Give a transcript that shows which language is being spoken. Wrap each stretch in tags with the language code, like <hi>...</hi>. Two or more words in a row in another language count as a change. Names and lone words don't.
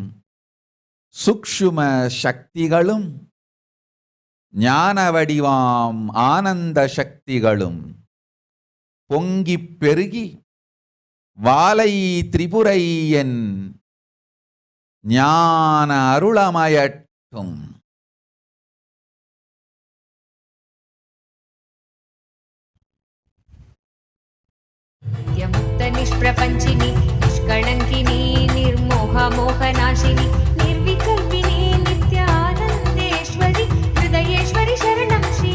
<ta>சுக்ஷும சக்திகளும் ஞான வடிவாம் ஆனந்த சக்திகளும் பொங்கிப் பெருகி வாலை திரிபுரையன் ஞான அருளமயட்டும்.</ta> <sa>नित्यमुक्त निष्प्रपञ्चिनि निष्कळङ्किनि निर्मोहमोहनाशिनि निर्विकल्पिनि नित्यानन्देश्वरि हृदयेश्वरि शरणं श्री</sa>